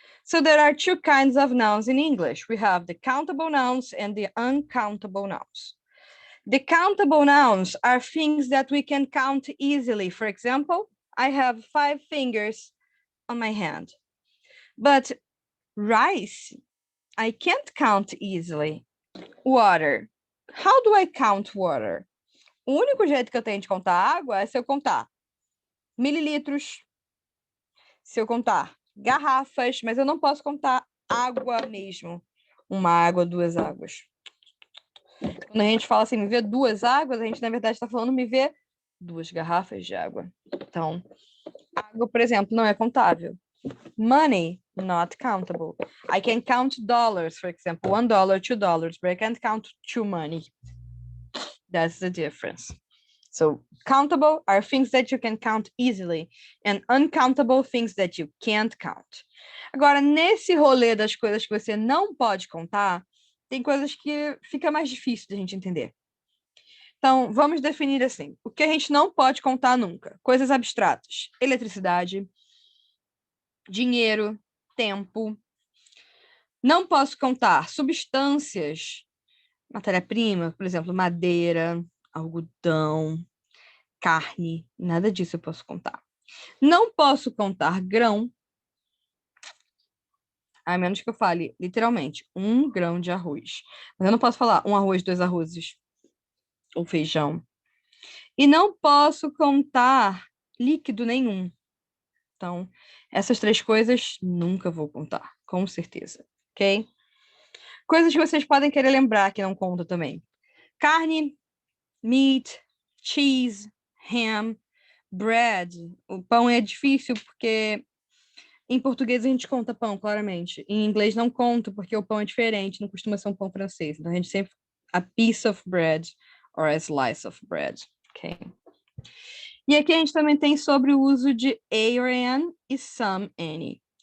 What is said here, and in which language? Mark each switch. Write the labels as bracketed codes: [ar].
[en] So there are 2 kinds of nouns in English. We have the countable nouns and the uncountable nouns. The countable nouns are things that we can count easily. For example, I have 5 fingers on my hand. But rice, I can't count easily. Water. How do I count water? [pt] O único jeito que eu tenho de contar água é se eu contar mililitros, se eu contar garrafas, mas eu não posso contar água mesmo. Uma água, 2 águas. Quando a gente fala assim, me vê 2 águas, a gente, na verdade, está falando me vê 2 garrafas de água. Então, água, por exemplo, não é contável. [en] Money, not countable. I can count dollars, for example, $1, $2, but I can't count 2 money. That's the difference. So countable are things that you can count easily and uncountable things that you can't count. [pt] Agora, nesse rolê das coisas que você não pode contar, tem coisas que fica mais difícil de a gente entender. Então, vamos definir assim, o que a gente não pode contar nunca. Coisas abstratas, eletricidade, dinheiro, tempo. Não posso contar substâncias, matéria-prima, por exemplo, madeira, algodão, carne, nada disso eu posso contar. Não posso contar grão, a menos que eu fale, literalmente, 1 grão de arroz. Mas eu não posso falar 1 arroz, 2 arrozes, ou feijão. E não posso contar líquido nenhum. Então, essas 3 coisas nunca vou contar, com certeza, ok? Coisas que vocês podem querer lembrar que não conta também. [en] Carne, meat, cheese, ham, bread. [pt] O pão é difícil porque em português a gente conta pão, claramente. Em inglês não conta porque o pão é diferente, não costuma ser um pão francês. Então a gente sempre [en] a piece of bread [pt] or a slice of bread, ok? E aqui a gente também tem sobre o uso de a or an e some, any.